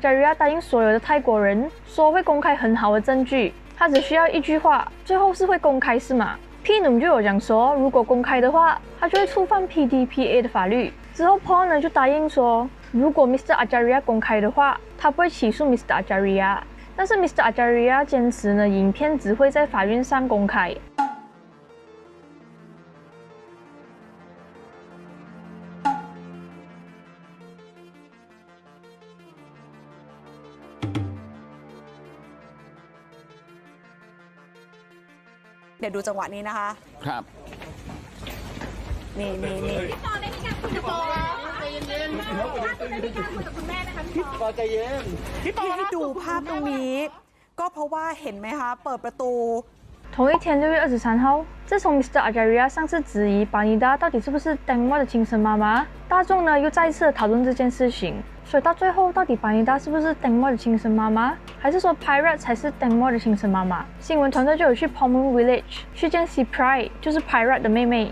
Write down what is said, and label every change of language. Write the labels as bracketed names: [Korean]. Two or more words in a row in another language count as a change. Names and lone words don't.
[Chinese] Ajaria 答应所有的泰国人说会公开很好的证据，他只需要一句话，最后是会公开是吗？Pinum 就有讲说，如果公开的话，他就会触犯 PDPA 的法律。之后 Paul 呢就答应说，如果 Mr. Ajaria 公开的话，他不会起诉 Mr. Ajaria。但是 Mr. Ajaria 坚持呢，影片只会在法院上公开。 [Thai] เดี๋ยวดูจังหวะนี้นะคะ ครับ นี่ พี่ปอได้มีการคุยกับคุณแม่ใจเย็นๆได้มีการคุยกับคุณแม่ไหมคะพี่ปอใจเย็น ที่ให้ดูภาพตรงนี้ ก็เพราะว่าเห็นไหมคะ เปิดประตู [Chinese] 同一天6月23号，自从 Mr. Ajaria 上次质疑巴尼达到底是不是 Tang Mo 的亲生妈妈，大众呢又再一次的讨论这件事情。所以到最后，到底巴尼达是不是 Tang Mo 的亲生妈妈，还是说 Pirate 才是 Tang Mo 的亲生妈妈？新闻团队就有去 Pomon Village 去见 Cipri， 就是 Pirate 的妹妹。